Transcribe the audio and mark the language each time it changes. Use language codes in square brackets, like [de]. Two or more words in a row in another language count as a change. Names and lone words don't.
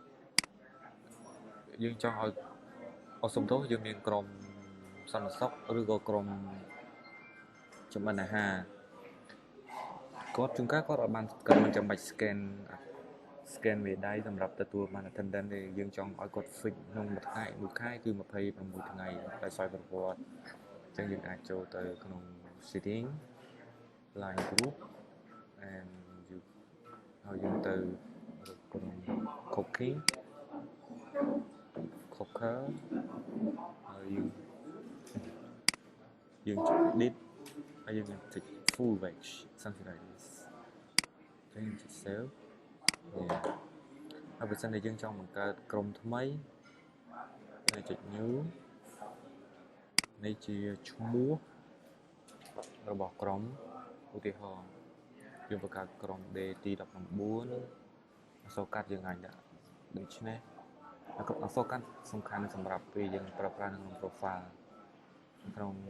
[km] ឲ្យសំទោសយើងមានក្រុមសន្តិសុខឬក៏ក្រុមចម្អិនអាហារគាត់ ជួនកាលគាត់អត់បានគាត់មិនចាំបាច់ scan មេដៃសម្រាប់ទទួលបាន attendance ទេយើងចង់ឲ្យគាត់ fix ក្នុងមួយខែគឺ26ថ្ងៃដោយសារប្រវត្តិអញ្ចឹងយើងអាចចូលទៅក្នុង [en] setting line group and you [km] ហើយយើងទៅក្រុម [en] cooking cooker [km] ហើយ យើងចុច edit ហើយយើងចុច [en] full wage something like this [km] យើងចុច save ហើយបើសិនជាយើងចង់បង្កើតក្រុមថ្មីយើងចុច new នេះជាឈ្មោះរបស់ក្រុមឧទាហរណ៍យើងបង្កើតក្រុម day ទី19អក្សរកាត់យើងអាចដាក់ដូច្នេះអក្សរកាត់សំខាន់សម្រាប់ពេលយើងប្រើប្រាស់ក្នុង profile ក្នុង